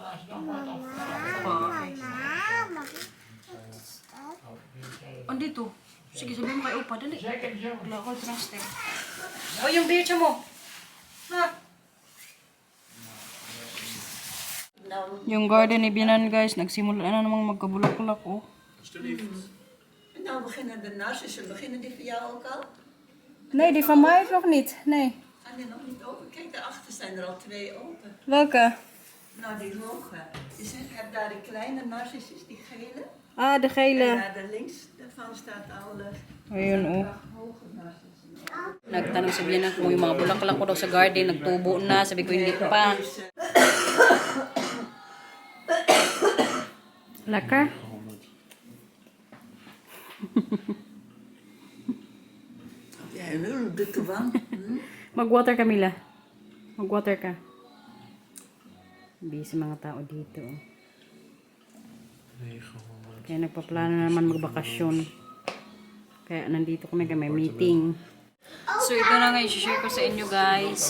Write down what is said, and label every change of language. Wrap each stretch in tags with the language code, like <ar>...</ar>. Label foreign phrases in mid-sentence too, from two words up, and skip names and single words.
<tl>Okay. Andito. Sige, sabihin mo kay Opa. Dali. Wala ako ito ng step. O, yung beach mo. Ha? Yung garden ni Bianan, guys, nagsimula na namang magkabulak-bulak, oh.</tl> <nl>Nou beginnen de narcissen, beginnen die voor jou ook al? Nee, die van mij nog niet. Nee. Gaan die nog niet open? Kijk, daarachter zijn er al 2 open. Welke? Nou, die hoge. Je hebt daar die kleine narcissus, die gele. Ah, de En gele. daar links daarvan staat al</nl> <tl>Ayun, oh.</tl> <nl>hoge narcissen.</nl> <tl>Nagtanong si Bianan kung yung mga bulaklak ko daw sa garden, nagtubo na. Sabi ko, hindi pa.</tl> <nl>Lekker? Ja, heel de toewan.</nl> <tl>Mag-water ka, Mila. Mag-water ka. Busy mga tao dito. Kaya nagpaplano na naman magbakasyon. Kaya nandito kami may meeting. So ito na nga i-share ko sa inyo, guys.</tl>